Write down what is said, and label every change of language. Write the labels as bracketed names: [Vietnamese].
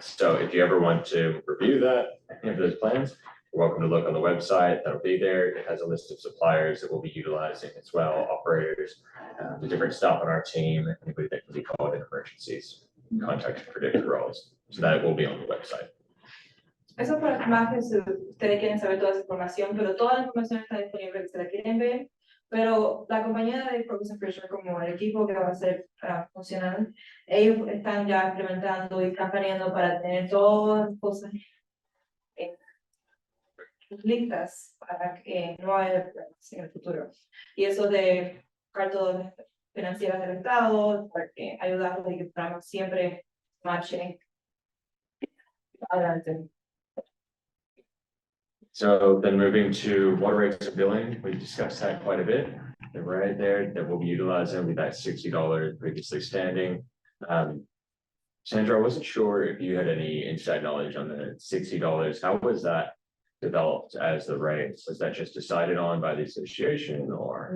[English] So if you ever want to review that, any of those plans, you're welcome to look on the website. That'll be there. It has a list of suppliers that we'll be utilizing as well, operators, the different staff on our team, anybody that can be called in emergencies, contacted for different roles. So that will be on the website. [Spanish] Eso para más que si ustedes quieren saber toda esa información, pero toda la información está disponible que se la quieren ver. Pero la compañía de Focus Pressure, como el equipo que va a ser funcional, ellos están ya implementando y están planeando para tener todas las cosas listas para que no haya problemas en el futuro. Y eso de cartas financieras del Estado, para que ayudarlos y que podamos siempre marchen adelante. [English] So then moving to water rates and billing, we discussed that quite a bit. They're right there that we'll be utilizing with that $60 previously standing. Sandra, I wasn't sure if you had any inside knowledge on the $60. How was that developed as the rates? Was that just decided on by the association or?